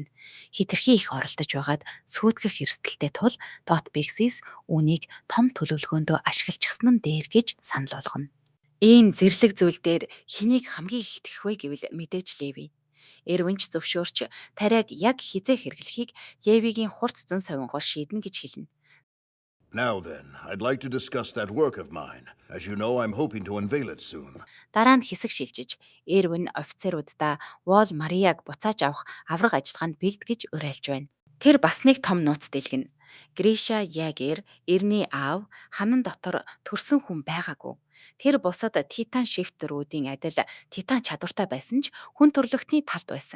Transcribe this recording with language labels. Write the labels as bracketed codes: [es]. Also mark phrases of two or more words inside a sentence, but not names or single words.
[mn] Хитрхи их оролдож байгаад сүйтгэх эрсдэлтэй тул Dot Pixis үүнийг том төлөвлөгөөндөө ашиглажсэн нь дээр гэж санал болгоно. Ийм зэрлэг зүйл дээр хэнийг хамгийн их итгэх вэ гэвэл мэдээж Леви. Эрвинч зөвшөөрч тариаг яг хизээ хэрэглэхийг Левигийн хурц зэн совингоор шийднэ гэж хэлнэ. [en] Now then, I'd like to discuss that work of mine. As you know, I'm hoping to unveil it soon. [mn] Дараа нь хэсэг шилжиж, Эрвин офицеруудаа Вол Марияг буцааж авах авраг ажиллагаанд бэлтгэж уриалж байна. Тэр бас нэг том нууц дэлгэнэ. Гриша Ягер Эрний аав ханан дотор төрсөн хүн байгаагүй. Тэр бусад Титан шифтерүүдийн адил Титан чадвартай байсан ч хүн төрлөختний талд байсан.